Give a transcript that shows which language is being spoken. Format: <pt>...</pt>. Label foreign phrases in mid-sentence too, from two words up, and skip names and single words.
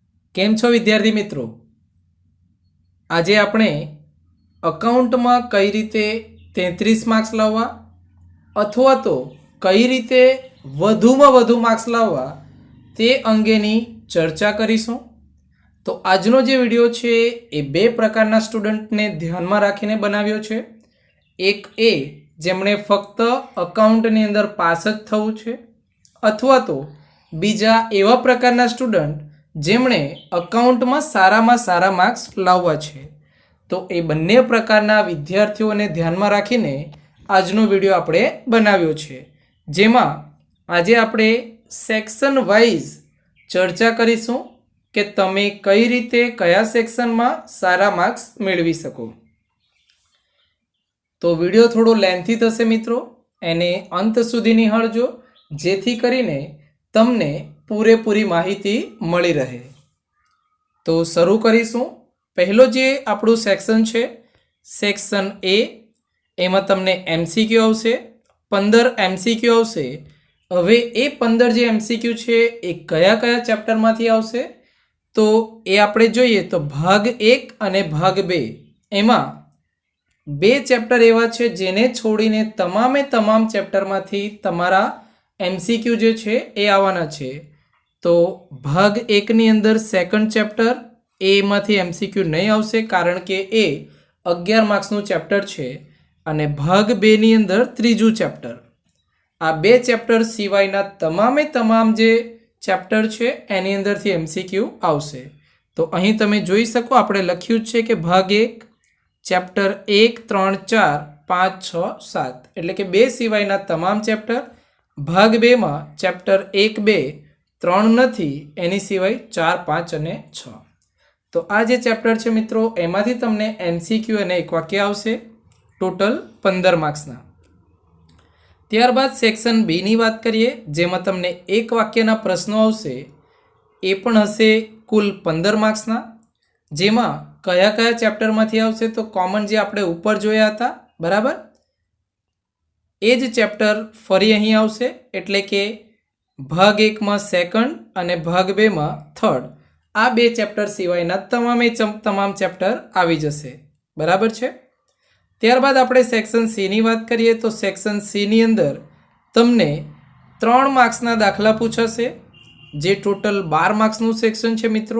<gu>કેમ છો વિદ્યાર્થી મિત્રો। આજ આપણે અકાઉન્ટ માં કઈ રીતે 33 માર્ક્સ લાવવા અથવા તો કઈ રીતે વધુમાં વધુ માર્ક્સ લાવવા તે અંગેની ચર્ચા કરીશું। તો આજનો જે વિડિયો છે એ બે પ્રકારના સ્ટુડન્ટને ધ્યાનમાં રાખીને બનાવ્યો છે। એક એ જેમણે ફક્ત અકાઉન્ટની અંદર પાસ જ થવું છે અથવા તો બીજા એવા પ્રકારના સ્ટુડન્ટ જેમણે અકાઉન્ટમાં સારામાં સારા માર્ક્સ લાવવા છે। તો એ બંને પ્રકારના વિદ્યાર્થીઓને ધ્યાનમાં રાખીને આજનો વિડિયો આપણે બનાવ્યો છે, જેમાં આજે આપણે</gu> <en>section wise</en> <gu>ચર્ચા કરીશું કે તમે કઈ રીતે કયા સેક્શનમાં સારા માર્ક્સ મેળવી શકો। તો વિડિયો થોડો લેન્થી થશે મિત્રો, એને અંત સુધી નિહાળજો જેથી કરીને તમને પૂરેપૂરી માહિતી મળી રહે। તો શરૂ કરીશું। પહેલો જે આપણું સેક્શન છે સેક્શન એ, એમાં તમને એમસીક્યૂ આવશે। 15 એમસીક્યૂ આવશે। હવે એ 15 જે એમસીક્યૂ છે એ કયા કયા ચેપ્ટરમાંથી આવશે તો એ આપણે જોઈએ તો ભાગ 1 અને ભાગ 2 એમાં બે ચેપ્ટર એવા છે જેને છોડીને તમામે તમામ ચેપ્ટરમાંથી તમારા એમસીક્યૂ જે છે એ આવવાના છે। તો ભાગ 1 ની અંદર</gu> <en>second chapter</en> <gu>એ માંથી એમસીક્યૂ નહીં આવશે કારણ કે એ 11 માર્ક્સનું ચેપ્ટર છે અને ભાગ 2 ની અંદર ત્રીજું ચેપ્ટર। આ બે ચેપ્ટર સિવાયના તમામે તમામ જે ચેપ્ટર છે એની અંદરથી એમસીક્યૂ આવશે। તો અહીં તમે જોઈ શકો આપણે લખ્યું છે કે ભાગ 1 ચેપ્ટર 1, 3, 4, 5, 6, 7 એટલે કે બે સિવાયના તમામ ચેપ્ટર। ભાગ 2 માં ચેપ્ટર 1, 2, 3 નથી એની સિવાય 4, 5 અને 6। તો આ જે ચેપ્ટર છે મિત્રો એમાંથી તમને એમસીક્યૂ અને એક વાક્ય આવશે, ટોટલ 15 માર્ક્સના। ત્યારબાદ</gu> <en>section B</en> <gu>ની વાત કરીએ જેમાં તમને એક વાક્યના પ્રશ્નો આવશે, એ પણ હશે કુલ 15 માર્ક્સના। જેમાં કયા કયા ચેપ્ટરમાંથી આવશે તો કૉમન જે આપણે ઉપર જોયા હતા બરાબર એ જ ચેપ્ટર ફરી અહીં આવશે એટલે કે ભાગ 1 માં સેકન્ડ અને ભાગ 2 માં થર્ડ। આ બે ચેપ્ટર સિવાયના તમામે તમામ ચેપ્ટર આવી જશે બરાબર છે। ત્યારબાદ આપણે</gu> <en>section C</en> <gu>ની વાત કરીએ તો</gu> <en>section C</en> <gu>ની અંદર તમને 3 માર્ક્સના દાખલા પૂછાશે જે ટોટલ 12 માર્ક્સનું સેક્શન છે મિત્રો।</gu>